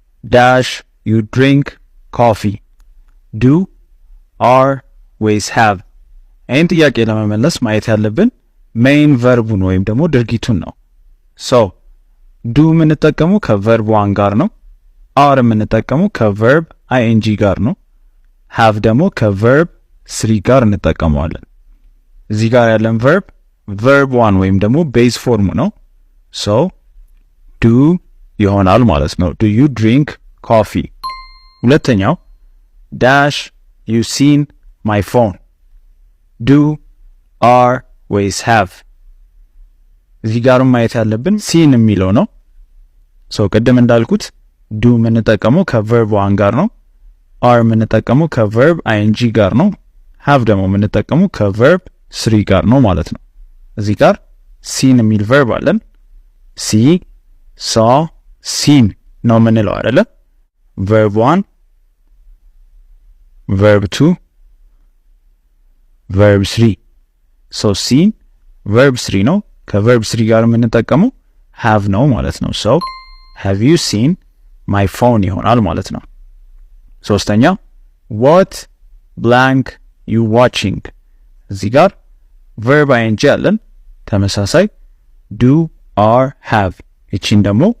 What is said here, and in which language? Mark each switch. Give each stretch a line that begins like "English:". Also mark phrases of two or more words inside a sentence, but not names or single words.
English: dash you drink coffee do are
Amharic: ወይስ have ይህን ጥያቄ ለመመለስ ማየት ያለብን ሜይን ቨርቡን ወይም ደግሞ ድርጊቱን ነው
English: so do
Amharic: የምንጠቀመው ከቨርብ 1 ጋር ነው are የምንጠቀመው ከቨርብ ing ጋር ነው have ደግሞ ከቨርብ 3 ጋር እንጠቀመዋለን እዚህ ጋር ያለን verb 1 ወይም ደግሞ
English: base form
Amharic: ነው ሶ
English: do ይሆናል ማለት ነው do you drink coffee ሁለተኛው dash you seen my phone do
Amharic: are ወይስ have እዚህ ጋር ማየት ያለብን seen የሚለው ነው ሶ ቀደም እንዳልኩት do የምንጠቀመው ከቨርብ 1 ጋር ነው are የምንጠቀመው ከቨርብ ing ጋር ነው have ደግሞ የምንጠቀመው ከቨርብ 3 ጋር ነው ማለት ነው እዚህ ጋር seen የሚል verb አለን
English: see saw seen
Amharic: ነው የምንለው አይደለ verb 1
English: verb 2 verb 3 so seen verb 3
Amharic: ነው ከverb 3 ጋር የምንጠቀመው
English: have
Amharic: ነው ማለት ነው
English: so have you seen my phone
Amharic: ይሆናል ማለት ነው ሶስተኛ
English: what blank you watching
Amharic: እዚህ ጋር
English: verb ing
Amharic: አለን ተመሳሳይ
English: do are have
Amharic: እቺን ደግሞ